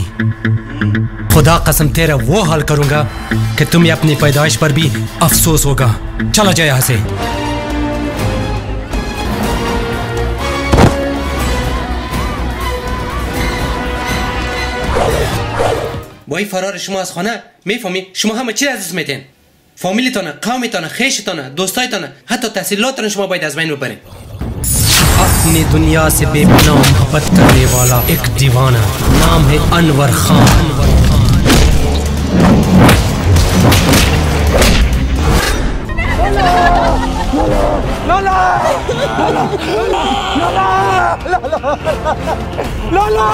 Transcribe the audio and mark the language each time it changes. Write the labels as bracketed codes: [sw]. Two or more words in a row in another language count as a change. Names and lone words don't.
[hi] खुदा कसम तेरा वो हाल करूंगा कि तुम्हें अपनी पैदाइश पर भी अफसोस होगा। चला जाए यहाँ से। [fa] وای فرار شما از خانه میفهمی شما همه چی از دست میدین. فامیلیتونه، قومیتونه، خیشتونه، دوستایتونه، حتی تحصیلاتتون شما باید از بین ببرین. [hi] अपनी दुनिया से बेपनाह मोहब्बत करने वाला एक दीवाना, नाम है अनवर खान। लोला! लोला!